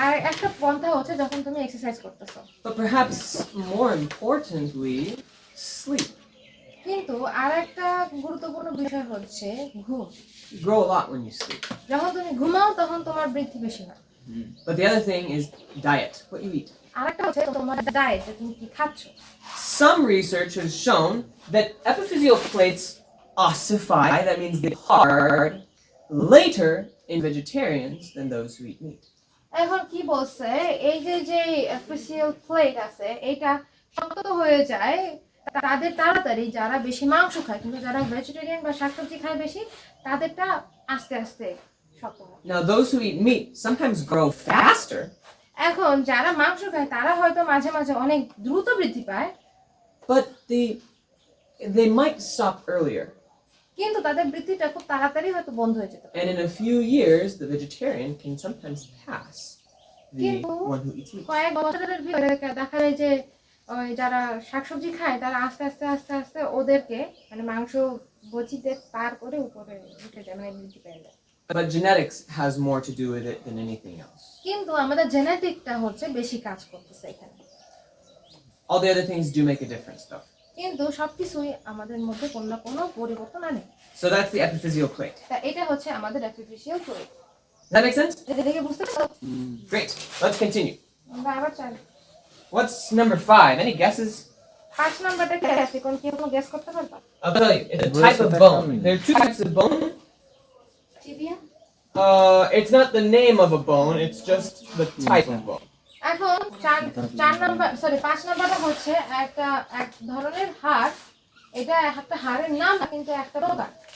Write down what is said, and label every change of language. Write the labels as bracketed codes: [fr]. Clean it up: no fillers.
[bn] একটা পন্থা হচ্ছে যখন তুমি এক্সারসাইজ করতেছো [en] But perhaps more importantly, sleep. [bn] কিন্তু আরেকটা গুরুত্বপূর্ণ বিষয় হচ্ছে ঘুম [en] You grow a lot when you sleep. [bn] যখন তুমি ঘুমাও তখন তোমার বৃদ্ধি বেশি হয় [en] But the other thing is diet, what you eat. [bn] আরেকটা হচ্ছে তোমার ডায়েট তুমি কি খাচ্ছো [en] Some research has shown that epiphyseal plates ossify, that means they hard, later in vegetarians than those who eat meat. [bn] এখন কি বলছে এই যে epiphyseal প্লেট আছে এটা শক্ত হয়ে যায় তাদের তাড়াতাড়ি যারা বেশি মাংস খায় কিন্তু যারা ভেজিটেরিয়ান বা শাকসবজি খায় বেশি তাদেরটা আস্তে আস্তে শক্ত হয় [en] Now those who eat meat sometimes grow faster, [bn] এখন যারা মাংস খায় তারা হয়তো মাঝে মাঝে অনেক দ্রুত বৃদ্ধি পায় [en] but they might stop earlier. [bn] কিন্তু তাদের বৃদ্ধিটা খুব তাড়াতাড়ি হয়তো বন্ধ হয়ে যেতে পারে [en] And in a few years, the vegetarian can sometimes pass the [bn] কিন্তু [en] one who eats meat. [bn] কয়েক বছরের ভিতরে দেখা যায় যে ওই যারা শাকসবজি খায় তারা আস্তে আস্তে আস্তে আস্তে ওদেরকে মানে মাংস বচিতে পার করে উপরে উঠে যায় মানে বৃদ্ধি পেয়ে যায় [en] But genetics has more to do with it than anything else. [bn] কিন্তু আমাদের জেনেটিকটা হচ্ছে বেশি কাজ করতেছে এখানে [en] All the other things do make a difference, though. [bn] কিন্তু সবকিছুই আমাদের মধ্যে কোনো না কোনো পরিবর্তন আনে [en] So that's the epiphyseal plate. [bn] তা এটা হচ্ছে আমাদের epiphyseal plate [en] Does that make sense? [bn] এটা দেখে বুঝতে পারছো [en] Great. Let's continue. [bn] আমরা আবার চাই [en] What's number 5? Any guesses? [bn] 5 নাম্বারটা কি আছে কোন কি কোনো গেস করতে পারবা [en] I'll tell you. It's a type of bone. There are two types of bone. tibia? It's not the name of a bone. It's just the type of bone. [bn] এখন 4 number 5 নাম্বারটা হচ্ছে এক ধরনের হাড় এটা একটা হাড়ের নাম কিন্তু একটা রোগা